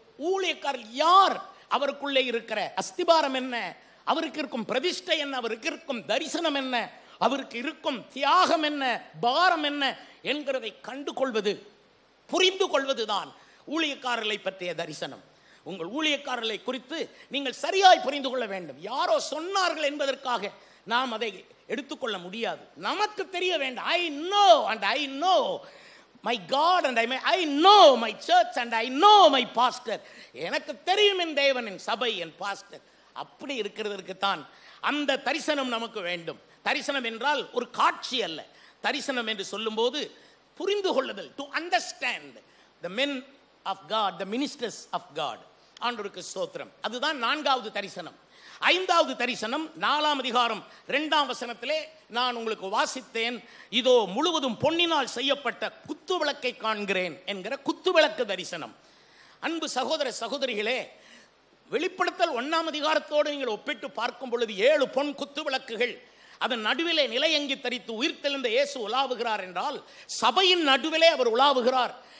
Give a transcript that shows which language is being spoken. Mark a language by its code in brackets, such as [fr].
[ta] ஊழியக்காரர் யார்? அவருக்குள்ளே இருக்கிற அஸ்திபாரம் என்ன, அவருக்கு இருக்கும் பிரதிஷ்டை என்ன, அவருக்கு இருக்கும் தரிசனம் என்ன, அவருக்கு இருக்கும் தியாகம் என்ன, பாரம் என்ன என்கிறதை கண்டு கொள்வது, புரிந்து கொள்வதுதான் ஊழியக்காரர்களை பற்றிய தரிசனம். உங்கள் ஊழியக்காரர்களை குறித்து நீங்கள் சரியாய் புரிந்து கொள்ள வேண்டும். யாரோ சொன்னார்கள் என்பதற்காக நாம் அதை எடுத்துக்கொள்ள முடியாது. நமக்கு தெரிய வேண்டும். [en] I know and I know my God and I know my church and I know my pastor. [ta] எனக்கு தெரியும் என் தேவன், என் சபை, என் பாஸ்டர். அப்படி இருக்கிறதற்கு தான் அந்த தரிசனம் நமக்கு வேண்டும். தரிசனம் என்றால் ஒரு காட்சி அல்ல. தரிசனம் என்று சொல்லும்போது புரிந்து கொள்ளுதல், [en] To understand the men of God, the ministers of God. [ta] ஆண்டவருக்கு ஸ்தோத்திரம். அதுதான் 4வது தரிசனம். 5வது தரிசனம் 4ஆம் அதிகாரம் 2ஆம் வசனத்திலே நான் உங்களுக்கு வாசித்தேன். இதோ முழுவதும் பொன்னினால் செய்யப்பட்ட குத்து விளக்கை காண்கிறேன் என்கிற குத்து விளக்கு தரிசனம். அன்பு சகோதர சகோதரிகளே, வெளிப்படுத்தல் 1ஆம் அதிகாரத்தோடு நீங்கள் ஒப்பிட்டு பார்க்கும் பொழுது 7 பொன் குத்து விளக்குகள், அதன் நடுவிலே நிலையங்கி தரித்து உயிர்த்தெழுந்த இயேசு உலாவுகிறார் என்றால் சபையின் நடுவிலே அவர் உலாவுகிறார்.